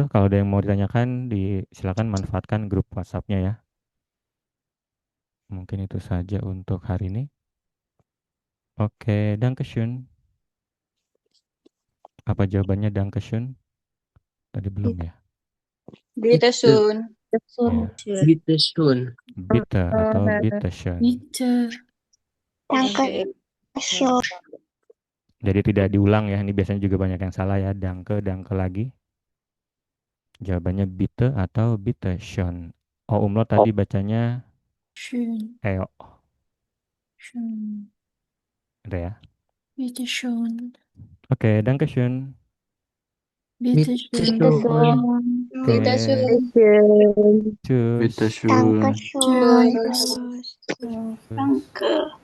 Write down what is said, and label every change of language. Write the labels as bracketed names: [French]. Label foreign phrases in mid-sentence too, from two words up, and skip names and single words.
[Indonesian] Kalau ada yang mau ditanyakan, silakan manfaatkan grup WhatsApp-nya ya. Mungkin itu saja untuk hari ini. [German] Oke, Dankeschön. [Indonesian] Apa jawabannya Dankeschön? Tadi belum ya? [German] Bitteschön. Bitteschön. Bitte atau bitteschön. Bitte. Dankeschön. [Indonesian] Jadi tidak diulang ya, ini biasanya juga banyak yang salah ya. Danke lagi. Jawabannya bitte atau bitteschön. O umlaut tadi bacanya [German] Schön. EO. Schön. [Indonesian] Udah ya. [German] Bitteschön. [Indonesian] Oke, [German] Dankeschön. Bitteschön. Bitteschön. Tschüss. Bitteschön. Dankeschön. Danke.